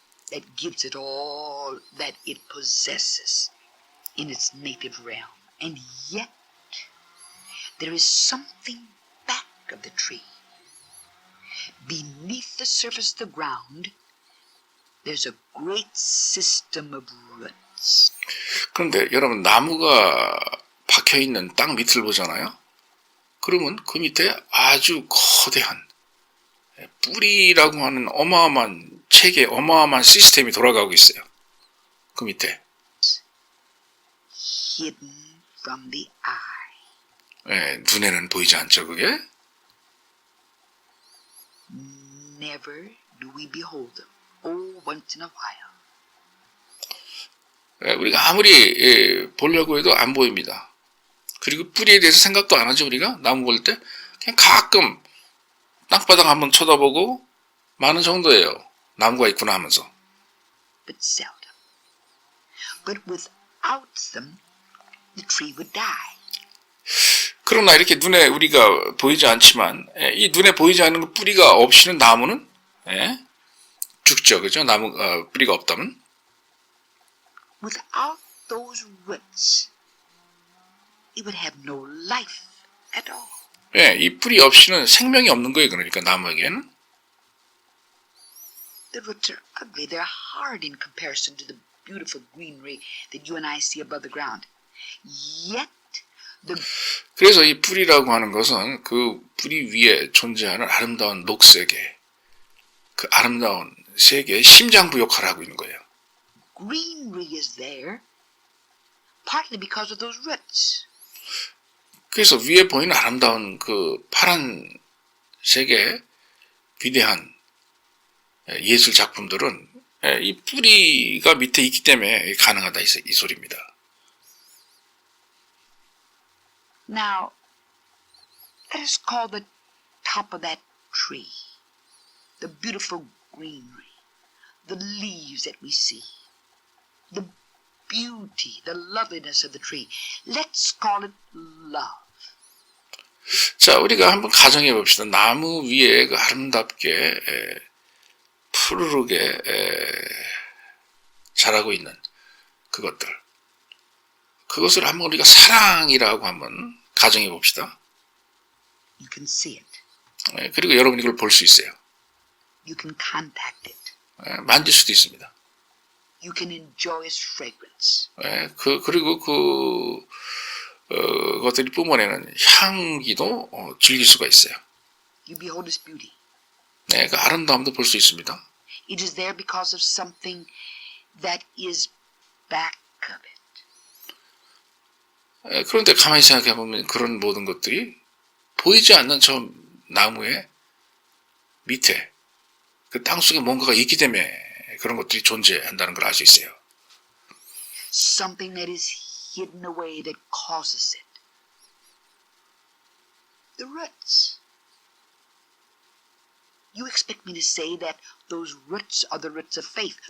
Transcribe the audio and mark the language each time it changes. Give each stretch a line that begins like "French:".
English: That gives it all that it possesses in its native realm. And yet, there is something back of the tree. Beneath the surface of the ground, there's a great system of roots.
Korean: 그런데 여러분 나무가 박혀있는 땅 밑을 보잖아요. 그러면 그 밑에 아주 거대한 뿌리라고 하는 어마어마한 체계, 어마어마한 시스템이 돌아가고 있어요. 그 밑에.
English: Hidden from the eye.
Korean: 예, 눈에는 보이지 않죠, 그게?
English: Never do we behold them. Oh, once in a while.
Korean: 예, 우리가 아무리 보려고 해도 안 보입니다. 그리고 뿌리에 대해서 생각도 안 하죠, 우리가? 나무 볼 때. 그냥 가끔 땅바닥 한번 쳐다보고 많은 정도예요. 나무가 있구나 하면서.
English: But seldom. But without them, the tree would die.
Korean: 그러나 이렇게 눈에 우리가 보이지 않지만 이 눈에 보이지 않는 그 뿌리가 없이는 나무는 죽죠. 그죠? 나무 뿌리가 없다면.
English: Without those roots, it would have no life at all.
Korean: 예, 이 뿌리 없이는 생명이 없는 거예요. 그러니까 나무에게는.
English: The roots are ugly. They're hard in comparison to the beautiful greenery that you and I see above the ground. Yet,
Korean: 그래서 이 뿌리라고 하는 것은 그 뿌리 위에 존재하는 아름다운 녹색의 그 아름다운 세계의 심장부 역할을 하고 있는 거예요.
English: greenery is there partly because of those roots.
Korean: 그래서 위에 보이는 아름다운 그 파란색의 위대한 예술 작품들은 이 뿌리가 밑에 있기 때문에 가능하다 이 소리입니다.
English: Now, let us call the top of that tree, the beautiful greenery, the leaves that we see, the beauty, the loveliness of the tree. Let's call it love.
Korean: 자, 우리가 한번 가정해 봅시다. 나무 위에 그 아름답게 푸르르게 자라고 있는 그것들. 그것을 한번 우리가 사랑이라고 한번 가정해 봅시다.
English: You can see it.
Korean: 그리고 여러분이 이걸 볼 수 있어요.
English: You can contact it.
Korean: 만질 수도 있습니다.
English: You can enjoy its fragrance.
Korean: 그리고 그것들이 뿜어내는 향기도 즐길 수가 있어요.
English: You behold its beauty.
Korean: 그 아름다움도 볼 수 있습니다.
English: It is there because of something that is back of it.
Korean: 그런데 가만히 생각해 보면 그런 모든 것들이 보이지 않는 저 나무의 밑에 그 땅속에 뭔가가 있기 때문에 그런 것들이 존재한다는 걸 알 수 있어요.
English: Something that is hidden away that causes it. The roots. You expect me to say that those roots are the roots of faith?